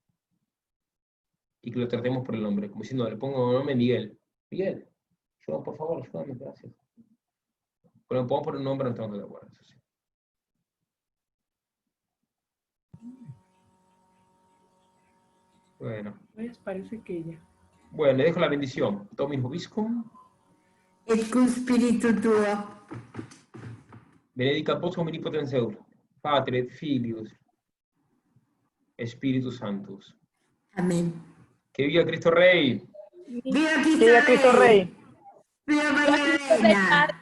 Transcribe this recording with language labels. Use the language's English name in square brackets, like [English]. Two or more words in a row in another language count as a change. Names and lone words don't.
[Spanish] Y que lo tratemos por el nombre, como diciendo, le pongo un nombre Miguel. Miguel, por favor, ayúdame, gracias. Pero le podemos poner un nombre a nuestro ángel de la guarda, eso sí. Bueno. Pues parece que ya. Bueno, le dejo la bendición. [Latin] Dominus Vobiscum. Et cum spiritu tuo. Benedicat vos omnipotens Deus, Pater et Filius, Spiritus Sanctus. [Spanish] Amén. Que viva Cristo Rey. ¡Viva Viva Cristo Rey. ¡Viva María Elena!